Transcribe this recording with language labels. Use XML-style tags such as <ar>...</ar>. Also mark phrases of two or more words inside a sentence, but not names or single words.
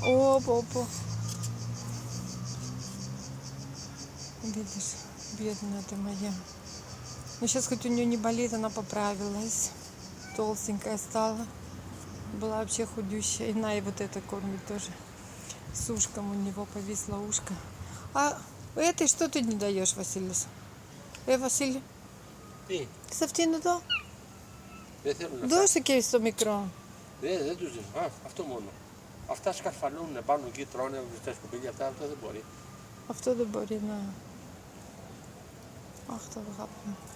<ru>Опа. Видишь, бедная ты моя. Но сейчас хоть у нее не болит, она поправилась. Толстенькая стала. Была вообще худющая. И на, и вот это кормит тоже. С ушком у него повисло ушко. А этой что ты не даешь, Василис?</ru> <el>Βασίλη, Τι, σε αυτήν εδώ. δεν θέλουν αυτά. Δώσε και στο μικρό. Δεν τους δίνω. Αυτό μόνο. Αυτά σκαρφαλώνουν πάνω εκεί, τρώνε στα σκουπίδια αυτά, δεν μπορεί. Αυτό δεν μπορεί να... Αχ, το αγάπη μου.</el>